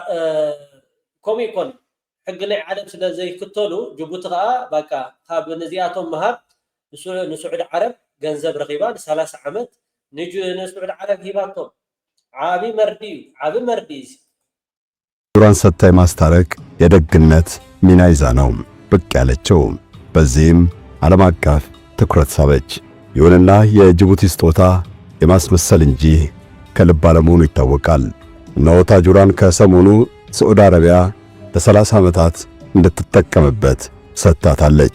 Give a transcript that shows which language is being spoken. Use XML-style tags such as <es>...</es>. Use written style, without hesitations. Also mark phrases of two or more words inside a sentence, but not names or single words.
<ti>ከምኡ ይኮን ሕጊ ናይ ዓለም ስለ ዘይክተሉ ጅቡቲ ከዓ ባቃ ካብ ነዚኣቶም መሃብ ንስዑድ ዓረብ ገንዘብ ረኺባ ን30 ዓመት ንስዑድ ዓረብ ሂባቶም ዓብይ መርዲ እዩ</ti> <am>ታጁራን ሰጥታ ማስታረቅ የደግነት ሚና ይዛ ነው ብቅ ያለችው። በዚህም ዓለም አቀፍ ትኩረት ሳበች። ይሁንና የጅቡቲ ስጦታ የማስመሰል እንጂ ከልብ አለመሆኑ ይታወቃል። እነሆ ታጁራን ከሰሞኑ ሳዑዲ አረቢያ ለ30 ዓመታት እንድትጠቀምበት ሰጥታታለች።</am>